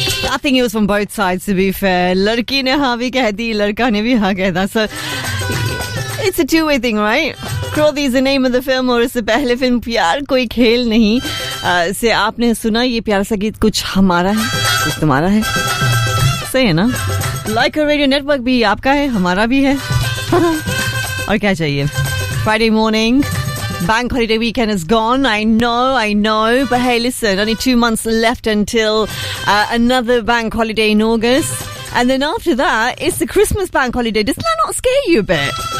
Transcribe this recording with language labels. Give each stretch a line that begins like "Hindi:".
English: I think it was from both sides, to be fair.
Hindi: लड़की ने हाँ भी कह दी, लड़का ने भी हाँ कह दा.
English: So it's a two-way thing, right? Krothi is the name of the film,
Hindi: और इससे पहले फ़िल्म प्यार कोई खेल नहीं से आपने सुना ये प्यार सा गीत, कुछ हमारा है, कुछ तुम्हारा है. सही है ना?
English: Like a radio network
Hindi: भी आपका है, हमारा भी है. और क्या चाहिए?
English: Friday morning. Bank holiday weekend is gone. I know. But hey, listen, only 2 months left until another bank holiday in August. And then after that, it's the Christmas bank holiday. Doesn't that not scare you a bit?